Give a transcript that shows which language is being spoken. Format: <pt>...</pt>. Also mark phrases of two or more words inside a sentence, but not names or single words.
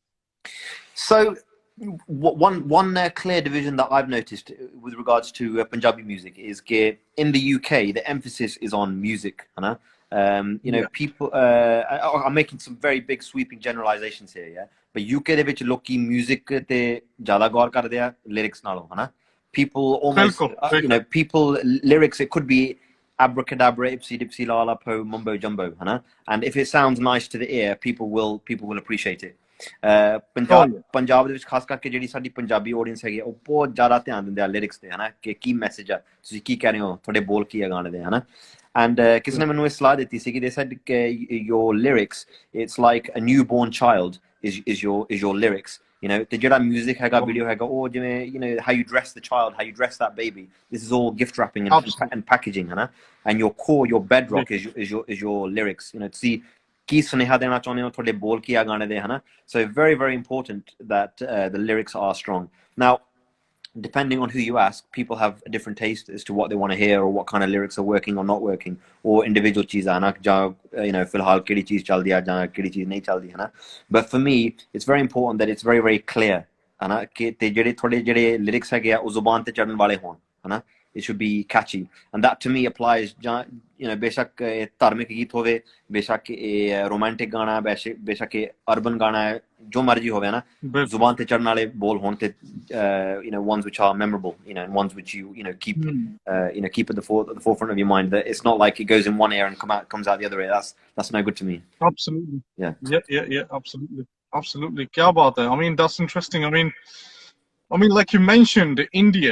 <en>So one clear division that I've noticed with regards to Punjabi music is in the UK the emphasis is on music. You know, people. I'm making some very big sweeping generalizations here, yeah.</en> <pa>But UK de vich loki music te</pa> <hi>ज़्यादा गौर करते हैं</hi> <pa>lyrics ਨਾਲੋਂ, ਹੈ ਨਾ?</pa> <en>People almost, you know, people lyrics. It could be abracadabra, ipsy dipsy la la po mumbo jumbo,</en> <hi>है ना?</hi> <en>And if it sounds nice to the ear, people will appreciate it.</en> <pa>पंजाब ਦੇ ਵਿੱਚ ਖਾਸ ਕਰਕੇ ਜਿਹੜੀ ਸਾਡੀ ਪੰਜਾਬੀ ਆਡੀਅנס ਹੈਗੀ ਉਹ ਬਹੁਤ ਜ਼ਿਆਦਾ ਧਿਆਨ ਦਿੰਦੇ ਆ ਲਿਰਿਕਸ ਤੇ, ਹਨਾ, ਕਿ ਕੀ ਮੈਸੇਜ ਆ, ਤੁਸੀਂ ਕੀ ਕਹਿ ਰਹੇ ਹੋ, ਤੁਹਾਡੇ ਬੋਲ ਕੀ ਆ ਗਾਣੇ ਦੇ, ਹਨਾ. And ਕਿਸੇ ਨੇ ਮੈਨੂੰ ਇਹ ਸਲਾਹ ਦਿੱਤੀ ਸੀ ਕਿ</pa> <en>they said your lyrics, it's like a newborn child is your lyrics, you know.</en> <pa>ਤੇ ਜਿਹੜਾ music ਹੈਗਾ, video ਹੈਗਾ, ਉਹ ਜਿਵੇਂ,</pa> <en>you know, how you dress the child, how you dress that baby, this is all gift wrapping and packaging, hana. And your core, your bedrock is your lyrics, you know, to see</en> <pa>ਕੀ ਸੁਨੇਹਾ ਦੇਣਾ ਚਾਹੁੰਦੇ ਹੋ, ਤੁਹਾਡੇ ਬੋਲ ਕੀ ਆ ਗਾਣੇ ਦੇ, ਹਨਾ.</pa> <en>So very, very important that the lyrics are strong. Now, depending on who you ask, people have a different taste as to what they want to hear or what kind of lyrics are working or not working, or individual</en> <pa>ਚੀਜ਼ਾਂ, ਹਨਾ, ਜਾਂ,</pa> <en>you know,</en> <pa>ਫਿਲਹਾਲ ਕਿਹੜੀ ਚੀਜ਼ ਚੱਲਦੀ ਆ ਜਾਂ ਕਿਹੜੀ ਚੀਜ਼ ਨਹੀਂ ਚੱਲਦੀ, ਹਨਾ.</pa> <en>But for me, it's very important that it's very, very clear,</en> <pa>ਹਨਾ, ਕਿ ਤੇ ਜਿਹੜੇ ਤੁਹਾਡੇ ਜਿਹੜੇ lyrics ਹੈਗੇ ਆ ਉਹ ਜ਼ੁਬਾਨ ਤੇ ਚੜਨ ਵਾਲੇ ਹੋਣ, ਹਨਾ.</pa> <en>It should be catchy, and that to me applies, you know,</en> <pa>ਬੇਸ਼ੱਕ ਧਾਰਮਿਕ ਗੀਤ ਹੋਵੇ, ਬੇਸ਼ੱਕ romantic ਗਾਣਾ, ਬੇਸ਼ੱਕ urban ਗਾਣਾ ਹੈ, ਜੋ ਮਰਜ਼ੀ ਹੋਵੇ ਨਾ, ਜ਼ੁਬਾਨ ਤੇ ਚੜ੍ਹਨ ਵਾਲੇ ਬੋਲ ਹੋਣ ਤੇ,</pa> <en>you know, ones which are memorable, you know, and ones which you know, keep you know, keep at the forefront of your mind. That it's not like it goes in one ear and comes out the other ear. That's no good to me. Absolutely. Yeah, absolutely.</en> <hi>क्या बात है.</hi> <en>I mean, that's interesting. I mean, like you mentioned, India.</en>